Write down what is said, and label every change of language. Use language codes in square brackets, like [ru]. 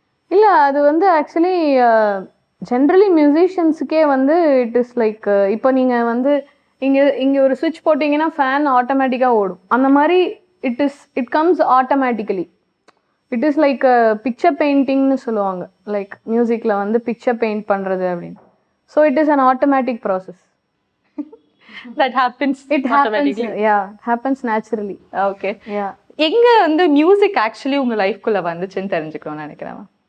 [ta] இல்லை, அது வந்து ஆக்சுவலி ஜென்ரலி மியூசிஷியன்ஸுக்கே வந்து [en] it is like, [ta] இப்போ நீங்கள் வந்து இங்கே ஒரு சுவிட்ச் போட்டிங்கன்னா ஃபேன் ஆட்டோமேட்டிக்காக ஓடும். அந்த மாதிரி [en] It comes automatically. It is like picture பெயிண்டிங்னு [ta] சொல்லுவாங்க, [en] like மியூசிக்கில் வந்து picture paint [ta] பண்ணுறது அப்படின்னு. [en] So it is an automatic process. That happens. It happens, yeah, it happens naturally. Okay. Yeah. [ta] எங்க வந்து மியூசிக் ஆக்சுவலி உங்க லைஃப்குள்ள வந்துச்சுன்னு தெரிஞ்சுக்கணும்னு நினைக்கிறேன்.